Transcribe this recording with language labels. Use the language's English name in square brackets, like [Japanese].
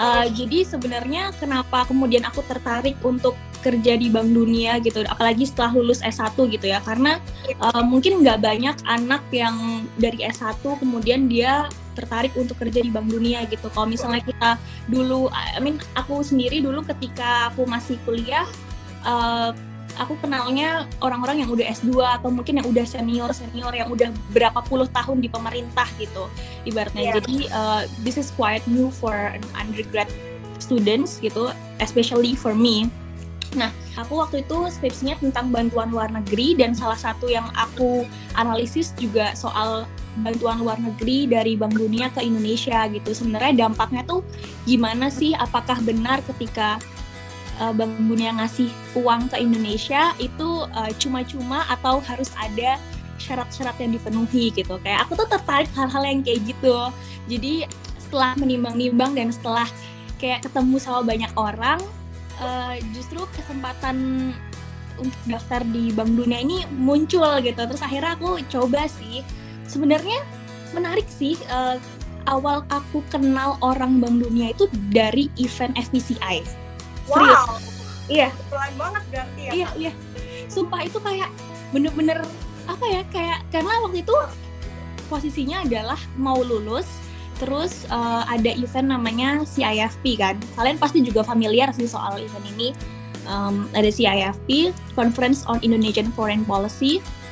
[Indonesian] Jadi sebenarnya kenapa kemudian aku tertarik untuk kerja di Bank Dunia gitu, apalagi setelah lulus S1 gitu ya, karena mungkin nggak banyak anak yang dari S1 kemudian dia tertarik untuk kerja di Bank Dunia gitu. Kalau misalnya kita dulu, aku sendiri dulu ketika aku masih kuliah, aku kenalnya orang-orang yang udah S2 atau mungkin yang udah senior yang udah berapa puluh tahun di pemerintah gitu ibaratnya. [English] Jadi this is quite new for an undergrad students gitu, especially for me. [Indonesian] Nah, aku waktu itu skripsinya tentang bantuan luar negeri, dan salah satu yang aku analisis juga soal bantuan luar negeri dari Bank Dunia ke Indonesia gitu. Sebenarnya dampaknya tuh gimana sih? Apakah benar ketika Bank Dunia ngasih uang ke Indonesia itu cuma-cuma atau harus ada syarat-syarat yang dipenuhi gitu. Kayak aku tuh tertarik hal-hal yang kayak gitu. Jadi setelah menimbang-nimbang dan setelah kayak ketemu sama banyak orang, justru kesempatan untuk daftar di Bank Dunia ini muncul gitu. Terus akhirnya aku coba sih. Sebenarnya menarik sih. Awal aku kenal orang Bank Dunia itu dari event FBCI. Serius. Wow. Iya. Kebetulan banget berarti ya. Iya. Sumpah itu kayak bener-bener apa ya, kayak karena waktu itu posisinya adalah mau lulus, terus ada event namanya CIFP kan. Kalian pasti juga familiar sih soal event ini. Ada CIFP, Conference on Indonesian Foreign Policy.